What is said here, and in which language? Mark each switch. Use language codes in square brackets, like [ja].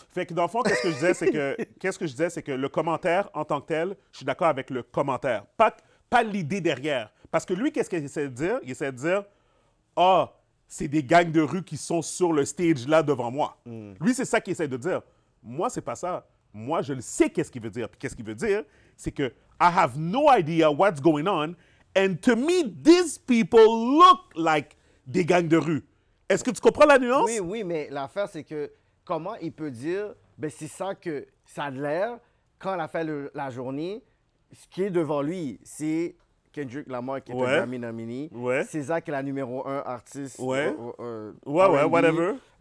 [fr] Fait que dans le fond, qu'est-ce que je disais, c'est que le commentaire en tant que tel, je suis d'accord avec le commentaire, pas l'idée derrière. Parce que lui, qu'est-ce qu'il essaie de dire? Il essaie de dire, c'est des gangs de rue qui sont sur le stage là devant moi. Lui, c'est ça qu'il essaie de dire. Moi, c'est pas ça. Moi, je le sais qu'est-ce qu'il veut dire. Puis qu'est-ce qu'il veut dire? C'est que [en] I have no idea what's going on, and to me, these people look like [fr] des gangs de rue. Est-ce que tu comprends la nuance? Oui, mais l'affaire, c'est que comment il peut dire, ben c'est ça que ça a de l'air, quand elle a fait la journée, ce qui est devant lui, c'est Kendrick Lamar qui est un Grammy nominé, César qui est la numéro 1 artiste. [en] Whatever.